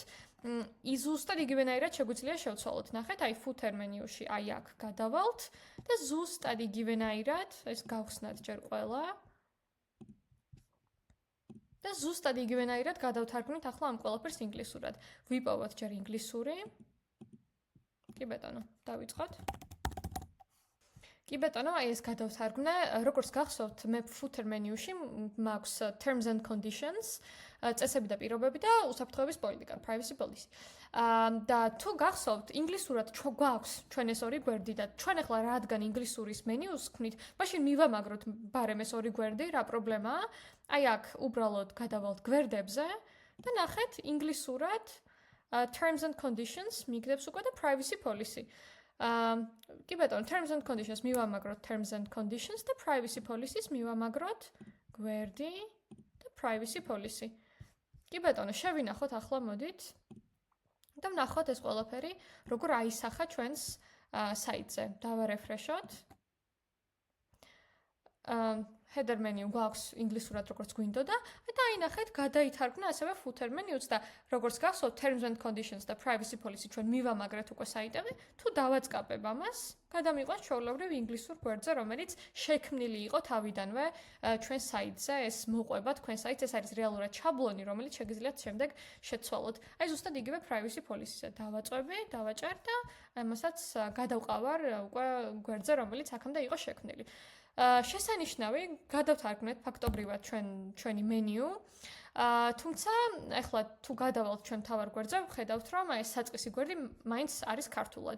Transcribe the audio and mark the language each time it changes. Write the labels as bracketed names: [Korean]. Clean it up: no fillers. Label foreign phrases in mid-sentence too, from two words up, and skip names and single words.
[Georgian] ზუსტად იგივენაირად შეგვიძლია შევცვალოთ. ნახეთ, აი ფუთერ მენიუში აი აქ გადავალთ და ზუსტად იგივენაირად, ეს გავხსნათ ჯერ ყველა. და ზუსტად იგივენაირად გადავთარგმნით ახლა ამ ყველაფერს ინგლისურად. ვიპოვოთ ჯერ ინგლისური. კი ბატონო, დავიწყოთ. კი ბატონო, აი ეს გადავთარგმნე, როგორც გახსოვთ, მე [English] footer menu-ში [Georgian] მაქვს [English] terms and conditions, [Georgian] წესები და პირობები და უსაფრთხოების პოლიტიკა, [English] privacy policy. [Georgian] და თუ გახსოვთ, ინგლისურად გვაქვს ჩვენ ეს ორი გვერდი და ჩვენ ახლა რადგან ინგლისურის მენიუს ვქნით, მაშინ მივამაგროთ ბარემ ეს ორი გვერდი, რა პრობლემაა? აი აქ უბრალოდ გადავალთ გვერდებზე და ნახეთ ინგლისურად [English] terms and conditions [Georgian] მიგდებს უკვე და [English] privacy policy. [Georgian] კი ბატონო, [English] terms and conditions [Georgian] მივამაგროთ [English] terms and conditions [Georgian] და [English] privacy policies [Georgian] მივამაგროთ გვერდი და [English] privacy policy. [Georgian] კი ბატონო, შევინახოთ ახლა მოდით და ვნახოთ ეს ყველაფერი როგორ აისახა ჩვენს საიტზე. დავარეფრეშოთ. [English] header menu [Georgian] გვაქვს ინგლისურად როგორც გვინდოდა და აინახეთ გადაითარგმნა ასევე [English] footer menu-ც [Georgian] და როგორც გახსოვთ [English] terms and conditions [Georgian] და [English] privacy policy [Georgian] ჩვენ მივამაგრეთ უკვე საიტები, თუ დავაწყაპებ ამას, გადამიყვანს ჩვეულებრივ ინგლისურ გვერდზე, რომელიც შექმნილი იყო თავიდანვე ჩვენ საიტზე, ეს მოყვება თქვენ საიტს, ეს არის რეალურად შაბლონი, რომელიც შეგიძლიათ შემდეგ შეცვალოთ. აი ზუსტად იგივე [English] privacy policy-ზე [Georgian] დავაწვევი, დავაჭერ და ამასაც გადავყავარ უკვე გვერდზე, რომელიც აქამდე იყო შექმნილი. შესანიშნავი გადავთარგმნეთ ფაქტობრივად ჩვენი მენიუ. თუმცა ახლა თუ გადავალთ ჩვენ თავარ გვერდზე, ვხედავთ რომ ეს საწყისი გვერდი მაინც არის ქართულად.